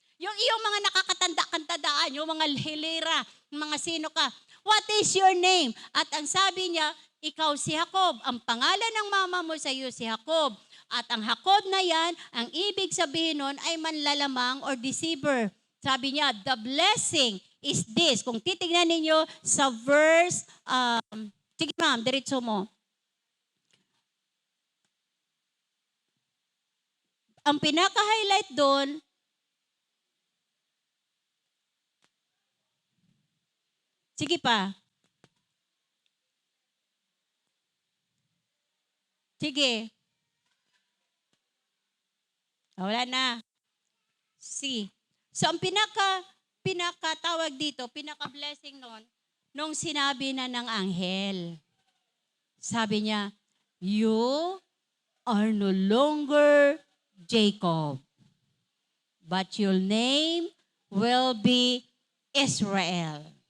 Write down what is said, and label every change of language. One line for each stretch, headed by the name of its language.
Filipino: Yung iyong mga nakakatanda-kantadaan, yung mga hilera, mga sino ka.
English: What is your name?
Filipino: At ang sabi niya, ikaw si Jacob. Ang pangalan ng mama mo sa iyo si Jacob. At ang Jacob na yan, ang ibig sabihin nun ay manlalamang or deceiver. Sabi niya,
English: the blessing is this.
Filipino: Kung titignan ninyo sa verse, sige ma'am, diretso mo. Ang pinaka-highlight doon, sige pa. Sige. Wala na. See. So, ang pinaka-tawag dito, pinaka-blessing nun, nung sinabi na ng anghel. Sabi niya,
English: you are no longer Jacob, but your name will be Israel.